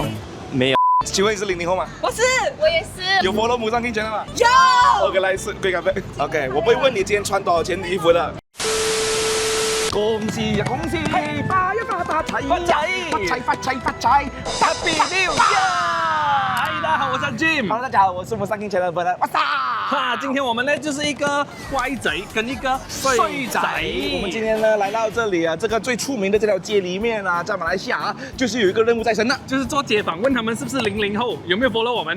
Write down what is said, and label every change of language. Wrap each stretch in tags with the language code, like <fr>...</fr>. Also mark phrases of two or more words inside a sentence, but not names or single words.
<zh>没有。請問你是00後嗎？我是，我也是。有 follow 母上 King channel 嗎？有。 OK，來是貴咖啡。OK，我不會問你今天穿多少錢的衣服的。恭喜呀恭喜！嘿，發呀發大財！發財！發財發財發財 ！</zh> <en>Happy New Year！</en> <zh>嗨，大家好，我是 Jim。 Hello，大家好，我是母上 King channel 的哇塞！哈，今天我们呢就是一个乖仔跟一个衰仔。我们今天呢来到这里啊，这个最出名的这条街里面啊，在马来西亚啊，就是有一个任务在身的。就是做街访，问他们是不是00后，有没有 follow 我们？</zh>